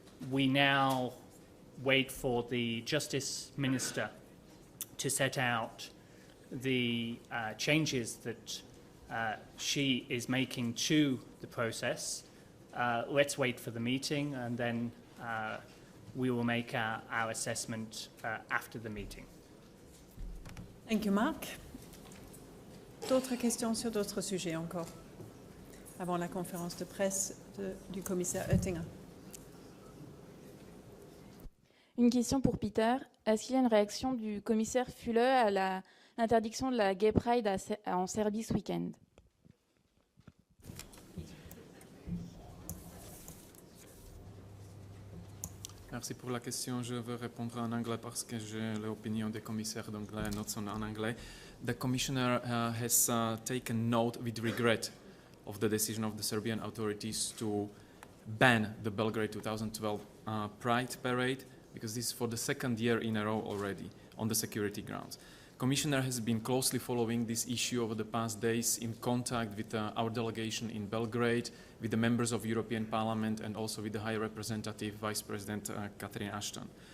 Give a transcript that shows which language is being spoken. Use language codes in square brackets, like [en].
[en] We now wait for the Justice Minister to set out the changes that she is making to the process. Let's wait for the meeting, and then we will make our assessment after the meeting. Thank you, Marc. [fr] D'autres questions sur d'autres sujets encore, avant la conférence de presse du commissaire Oettinger? Une question pour Peter. Est-ce qu'il y a une réaction du commissaire Füle à l'interdiction de la Gay Pride en Serbie ce week-end? Merci pour la question. Je vais répondre en anglais parce que j'ai l'opinion des commissaires d'anglais, [en] not so [fr] en anglais. [en] The commissioner has taken note with regret of the decision of the Serbian authorities to ban the Belgrade 2012 Pride Parade, because this is for the second year in a row already on the security grounds. Commissioner has been closely following this issue over the past days, in contact with our delegation in Belgrade, with the members of European Parliament, and also with the High Representative Vice President Catherine Ashton.